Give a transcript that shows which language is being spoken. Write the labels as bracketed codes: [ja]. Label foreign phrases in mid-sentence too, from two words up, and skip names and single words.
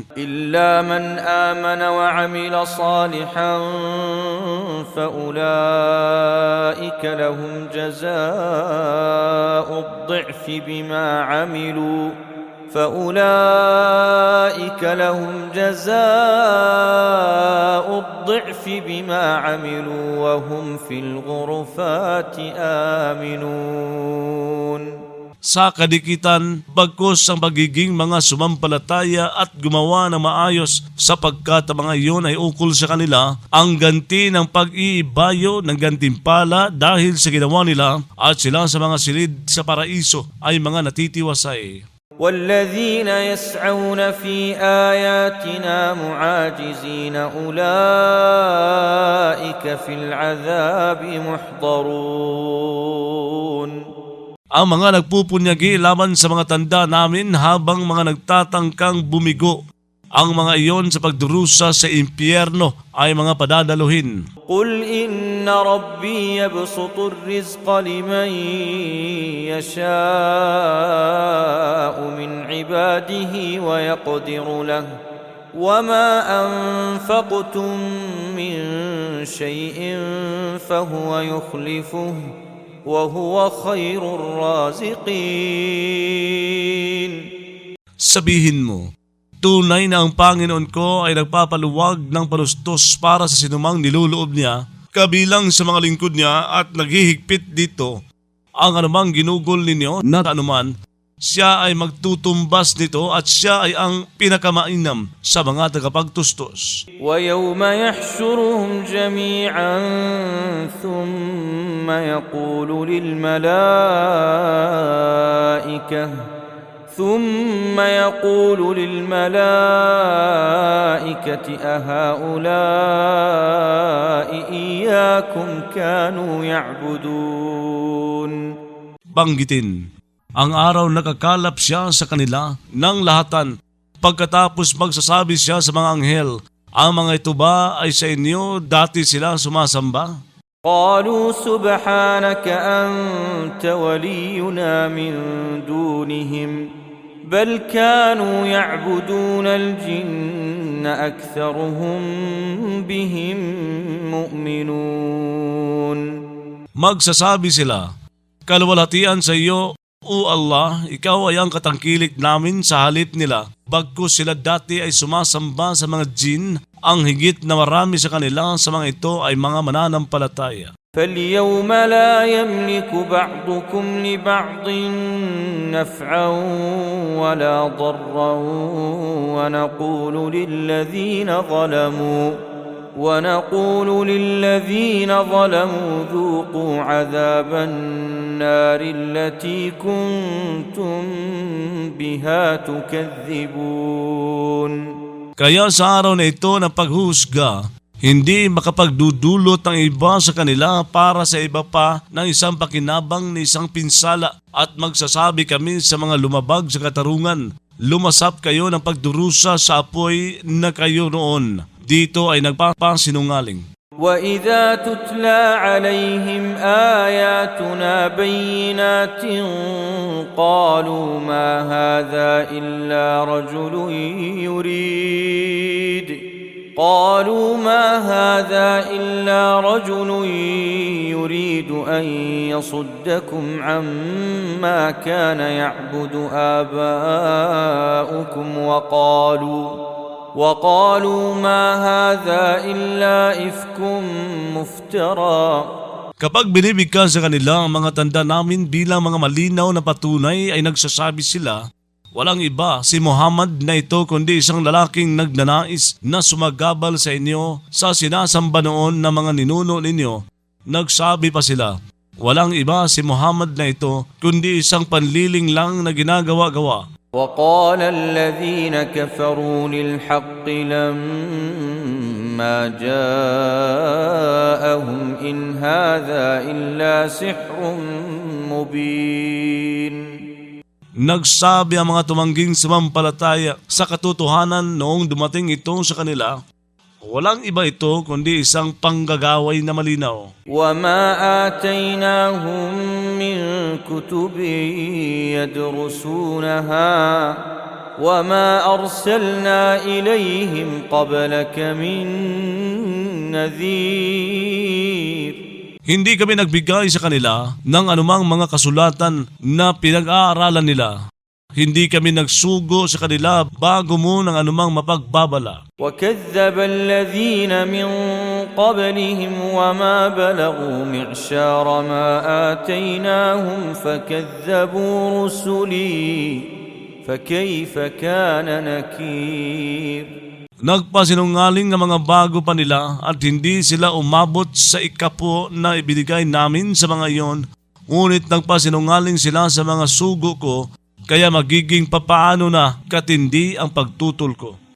[ar] إلا من آمن وعمل صالحا فأولئك لهم جزاء الضعف بما عملوا وهم في الغرفات آمنون. [tl] Sa kadikitan, bagkus ang pagiging mga sumampalataya at gumawa ng maayos sapagkat ang mga iyon ay ukol sa kanila ang ganti ng pag-iibayo ng gantimpala dahil sa ginawa nila at sila sa mga silid sa paraiso ay mga natitiwasay. [ar] والذين يسعون في آياتنا معاجزين أولئك في العذاب محضرون. [tl] Ang mga nagpupunyagi laban sa mga tanda namin habang mga nagtatangkang bumigo, ang mga iyon sa pagdurusa sa impyerno ay mga padadaluhin. [ar] قل إن ربي يبسط الرزق لمن يشاء من عباده ويقدر له وما أنفقتم من شيء فهو يخلفه وهو خير الرازقين. [tl] Sabihin mo, tunay na ang Panginoon ko ay nagpapaluwag ng panustos para sa sinumang niluloob niya, kabilang sa mga lingkod niya at naghihigpit dito. Ang anumang ginugol ninyo na anuman, siya ay magtutumbas nito at siya ay ang pinakamainam sa mga tagapagtustos. [ar] ويوم يحشرهم جميعا ثم يقول للملائكة أهؤلاء إياكم كانوا يعبدون. [tl] Banggitin, ang araw nakakalap siya sa kanila ng lahatan. Pagkatapos magsasabi siya sa mga anghel, Ang mga ito ba ay sa inyo dati sila sumasamba? [ar] قالوا سبحانك أنت ولينا من دونهم بل كانوا يعبدون الجن أكثرهم بهم مؤمنون. [tl] Magsasabi sila, kalwalhatian sa iyo, O Allah, ikaw ay ang katangkilik namin sa halip nila. Bagkus sila dati ay sumasamba sa mga jin, ang higit na marami sa kanila sa mga ito ay mga mananampalataya. [ar] فاليوم لا يملك بعضكم لبعض نفعا ولا ضرا ونقول للذين ظلموا ذوقوا عذاب النار التي كنتم بها تكذبون. [tl] Kaya sa araw na ito ng paghusga, hindi makapagdudulot ang iba sa kanila para sa iba pa ng isang pakinabang na isang pinsala at magsasabi kami sa mga lumabag sa katarungan, lumasap kayo ng pagdurusa sa apoy na kayo noon. Dito ay nagpapasinungaling. [ar] وَإِذَا تُتْلَى عَلَيْهِمْ آيَاتُنَا بَيِّنَاتٍ قَالُوا مَا هَذَا إِلَّا رَجُلٌ يُرِيدُ أَن يَصُدَّكُمْ عَمَّا كَانَ يَعْبُدُ آبَاؤُكُمْ وقالوا ما هذا إلا إفك مفترى. [tl] Kapag binibigkas sa kanila ang mga tanda namin bilang mga malinaw na patunay ay nagsasabi sila, walang iba si Muhammad na ito kundi isang lalaking nagnanais na sumagabal sa inyo sa sinasamba noon ng mga ninuno ninyo. Nagsabi pa sila, walang iba si Muhammad na ito kundi isang panliling lang na ginagawa-gawa. [ar] وقال الذين كفروا للحق لما جاءهم إن هذا إلا سحر مبين. [tl] Nagsabi ang mga tumangging sumampalataya sa katotohanan noong dumating ito sa kanila, walang iba ito kundi isang panggagaway na malinaw. [ar] وَمَا آتَيْنَاهُمْ مِنْ كُتُبٍ يَدْرُسُونَهَا وَمَا أَرْسَلْنَا إِلَيْهِمْ قَبْلَكَ مِنْ نَذِيرٍ. [tl] Hindi kami nagbigay sa kanila ng anumang mga kasulatan na pinag-aaralan nila. Hindi kami nagsugo sa kanila bago mo ng anumang mapagbabala. [ar] وَكَذَّبَ الَّذِينَ مِنْ قَبْلِهِمْ وَمَا بَلَغُوا مِعْشَارَ مَا آتَيْنَاهُمْ فَكَذَّبُوا رُسُلِي فَكَيْفَ كَانَ نَكِيرِ. [tl] Nagpasinungaling ang mga bago pa nila at hindi sila umabot sa ikapo na ibinigay namin sa mga iyon, ngunit nagpasinungaling sila sa mga sugo ko, kaya magiging papaano na katindi ang pagtutol ko.